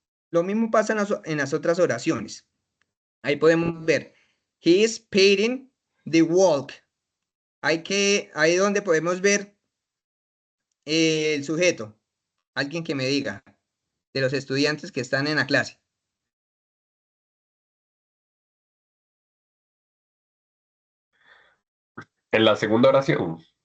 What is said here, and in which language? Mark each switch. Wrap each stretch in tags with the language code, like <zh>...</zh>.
<es>Lo mismo pasa en las otras oraciones. Ahí podemos ver,</es> <en>he is painting the walk.</en> <es>Ahí donde podemos ver el sujeto. Alguien que me diga, de los estudiantes que están en la clase. En la segunda oración,</es>